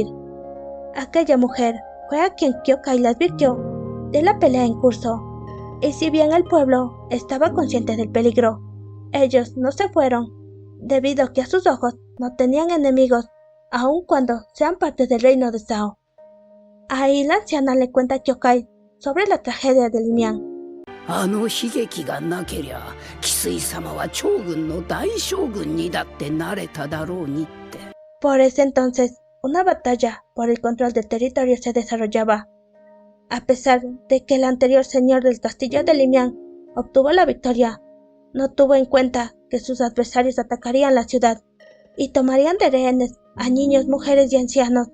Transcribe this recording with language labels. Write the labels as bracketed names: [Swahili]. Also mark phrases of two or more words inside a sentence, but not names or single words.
[Spanish] Aquella mujer fue a quien Kyokai le advirtió de la pelea en curso, y si bien el pueblo estaba consciente del peligro, ellos no se fueron, debido a que a sus ojos no tenían enemigos, aun cuando sean parte del reino de Sao. Ahí la anciana le cuenta a Kyokai sobre la tragedia de Limian. [Japanese] あの悲劇がなけりゃ、翡翠様は長軍の大将軍にだってなれただろうにって。 [Spanish] Por ese entonces, una batalla por el control del territorio se desarrollaba. A pesar de que el anterior señor del castillo de Limian obtuvo la victoria, no tuvo en cuenta que sus adversarios atacarían la ciudad y tomarían de rehenes a niños, mujeres y ancianos.